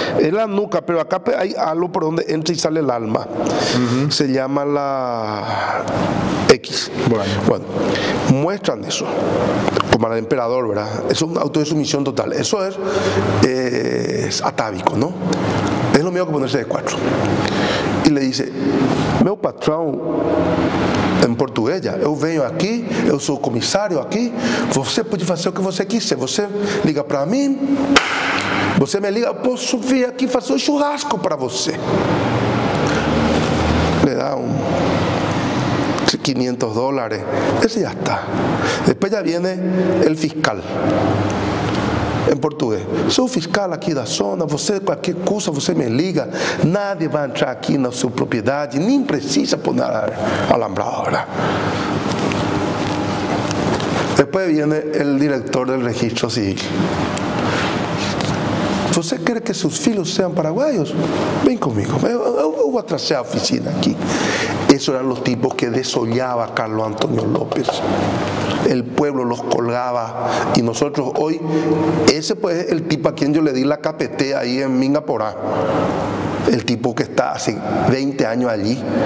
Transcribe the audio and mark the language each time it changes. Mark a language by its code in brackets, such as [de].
[es] Es la nuca, pero acá pues hay algo por donde entra y sale el alma. Se llama la X. Bueno, muestran eso, como al emperador, ¿verdad? Eso es un auto de sumisión total. Eso es atávico, ¿no? Es lo mismo que ponerse de cuatro. Y le dice: [pt] meu patrão, em português, eu venho aqui, eu sou comissário aqui, você pode fazer o que você quiser, você liga para mim, você me liga, eu posso vir aqui fazer um churrasco para você. [es] Le dá $500, ese ya está. Después ya viene el fiscal. [pt] Em português: sou fiscal aqui da zona, você, qualquer coisa, você me liga, nadie vai entrar aqui na sua propriedade, nem precisa pôr alambrado, [es] ¿verdad? Después viene el director del registro civil: [pt] você quer que seus filhos sejam paraguaios? Vem comigo, eu vou trazer a oficina aqui. [es] Esos eran los tipos que desollaba Carlos Antonio López. El pueblo los colgaba, y nosotros hoy, ese pues es el tipo a quien yo le di la KPT ahí en Mingaporá, el tipo que está hace 20 años allí